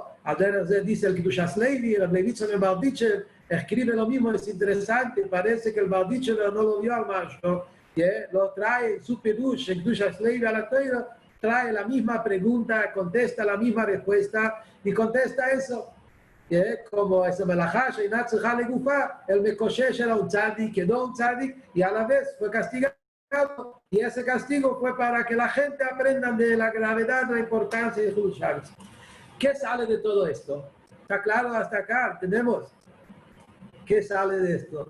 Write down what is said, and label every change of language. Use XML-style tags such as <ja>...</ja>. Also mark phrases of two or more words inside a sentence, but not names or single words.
<es>Dice el Kedushas Levi, el Levitzon el Balditcher escribe lo mismo, es interesante, parece que el Balditcher no lo vio al Maharsha. Lo trae en su Perush, en Kedushas Levi a la Torah, trae la misma pregunta, contesta la misma respuesta, y contesta eso. Como ese</es> <he>מלאכה שאינה צריכה לגופה,</he> <es>el Mekoshesh era un tzadik, quedó un tzadik, y a la vez fue castigado. Y ese castigo fue para que la gente aprenda de la gravedad, la importancia de</es> <he>חילול שבת.</he> <es>¿Qué sale de todo esto? ¿Está claro hasta acá? Tenemos. ¿Qué sale de esto?</es>